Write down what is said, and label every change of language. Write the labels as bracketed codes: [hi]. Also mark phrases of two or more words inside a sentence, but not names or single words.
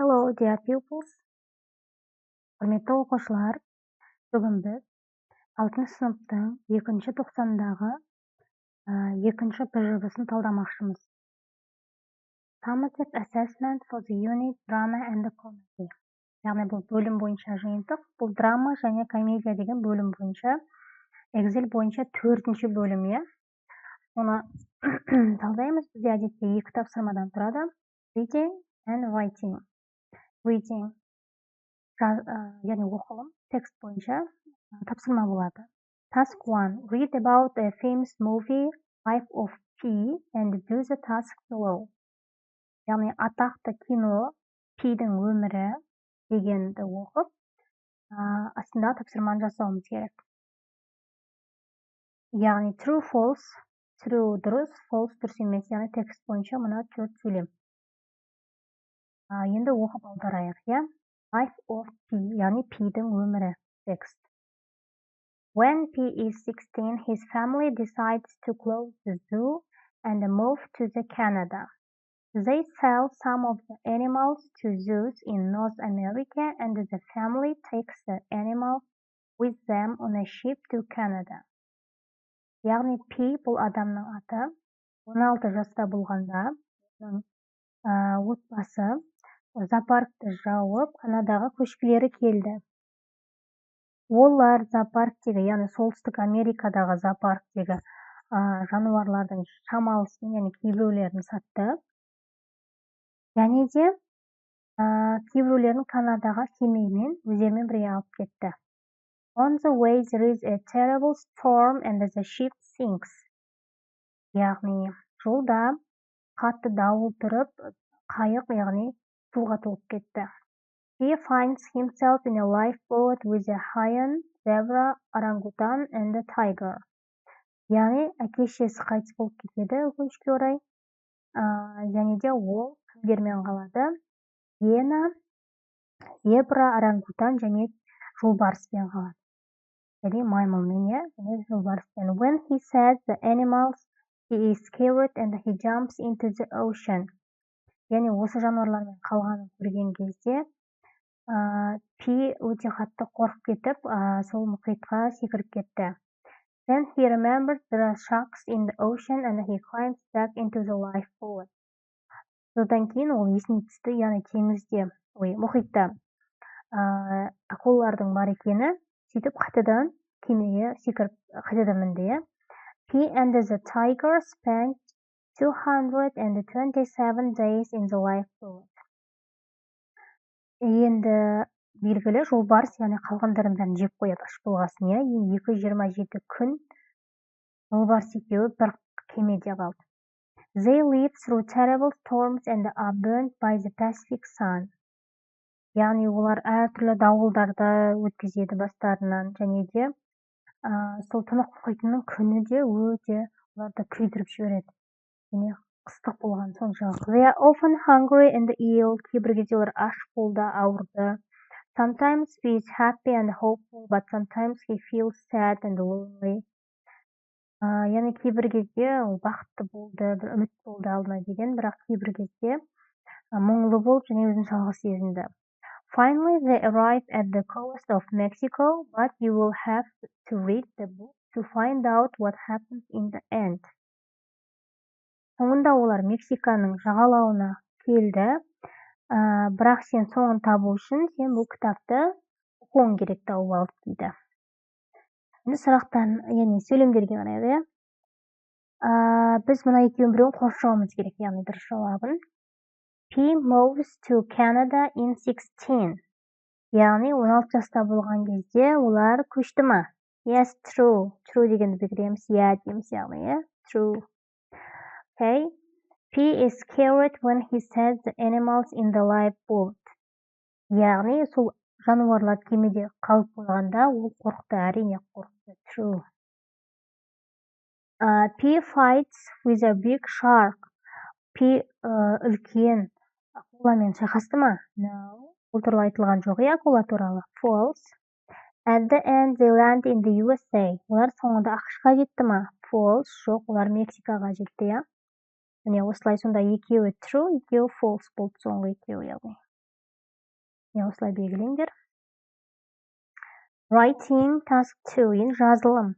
[en] dear pupils. [kk] Құрметті оқушылар, бүгін біз 6 сыныптың 2-ші тоқсандағы 2-ші ПЖВ-сын талдамақшымыз. [en] Summative assessment for the unit drama and the comedy. [kk] Яғни бұл бөлім бойынша жиынтық, бұл драма және комедия деген бөлім бойынша, Excel бойынша 4-ші бөлім. Оны талдаймыз. Бізде әдетте 2 тапсырмадан тұрады. [en] Reading and writing. Reading, [kk] яғни оқылым, текст бойынша тапсырма болады. [en] Task 1. Read about a famous movie, Life of Pi, and do the task below. [kk] Яғни атақты кино, Пидің өмірі дегенді оқып, астында тапсырманы жасауымыз керек. Яғни [en] true, false, true [kk] дұрыс, false дұрыс емес, яғни текст бойынша мұна 4 сөйлем. Енді оқып аударайық, Life of Pi, яғни Пидің өмірі, текст. [en] When Pi is 16, his family decides to close the zoo and move to Canada. They sell some of the animals to zoos in North America, and the family takes the animals with them on a ship to Canada. [kk] Яғни Пи бұл адамның аты. 16 жаста болғанда отбасы зоопаркты жауып, Канадаға көшкілері келді. Олар зоопарктегі, яғни Солтүстік Америкадағы зоопарктегі жануарлардың шамалысын, яғни кейбіреулерін сатты. Және де кейбіреулерін Канадаға кемемен өздерімен бірге алып кетті. [en] On the way there is a terrible storm and the ship sinks. [kk] Яғни жолда қатты дауыл тұрып, қайық, яғни суға толып кетті. [en] He finds himself in a lifeboat with a lion, zebra, orangutan and a tiger. [kk] Яғни әке-шешесі қайтыс болып кетеді, өкінішке орай. Және де ол кімдермен қалады? Гиена, зебра, орангутан және жолбарыспен қалады. Яғни маймылмен, және жолбарыспен. [en] When he sees the animals, he is scared and he jumps into the ocean. [kk] Яғни осы жануарлармен қалғанын көрген кезде Пи өте қатты қорқып кетіп, сол мұхитқа секіріп кетті. [en] Then he remembers there are sharks in the ocean and he climbs back into the lifeboat. [kk] Содан кейін ол есіне түсті, яғни теңізде, мұхитта акулалардың бар екені, сөйтіп қайтадан кемеге секіріп қайтадан мінді. [en] He and the tiger spent 227 days in the lifeboat. [kk] Енді белгілі жолбарыс, яғни қалғандарын бәрін жеп қояды, аш болғасын. 227 күн жолбарыс екеуі бір кемеде қалды. [en] They live through terrible storms and are burned by the Pacific sun. [kk] Яғни олар әртүрлі дауылдарды өткізеді бастарынан, және де сол тынық мұхитының күні де өте оларды күйдіріп жібереді. Және қыстық болған соншалық. [en] They are often hungry and ill. [kk] Кейбір кезде олар аш болды, ауырды. [en] Sometimes he is happy and hopeful, but sometimes he feels sad and lonely. [kk] Яғни кейбір кезде ол бақытты болды, бір үміт болды алдына деген, бірақ кейбір кезде мұңлы болып және өзін жалғыз сезінді. [en] Finally, they arrive at the coast of Mexico, but you will have to read the book to find out what happens in the end. [kk] Соңында олар Мексиканың жағалауына келді, бірақ сен соңын табу үшін сен бұл кітапты оқуың керек, тауып алып дейді. Енді сұрақтан, яғни сөйлемдерге қарайды. Біз мұна екеуін біреуін қосуымыз керек, яғни дұрыс жауабын. [en] P moves to Canada in 16. [kk] Яғни 16 жаста болған кезде олар көшті ма? [en] Yes, true. True [kk] дегенді бекіреміз, дейміз, яғни, [en] true. Okay. P is scared when he sees the animals in the lifeboat. [kk] Яғни сол жануарлар кемеде қалып қойғанда ол қорықты, әрине қорықты. [en] True. P fights with a big shark. [kk] P үлкен акуламен шайқасты ма? [en] No. [kk] Бұл туралы айтылған жоқ, акула туралы. [en] False. At the end they land in the USA. [kk] Олар соңында ақш-қа жетті ма? [en] False. [kk] Жоқ, олар Мексикаға жетті. Міне осылай сонда екеуі true, екеуі false болды, соңғы екеуі яғни. осылай белгілеңдер. [en] Writing task 2 жазылым.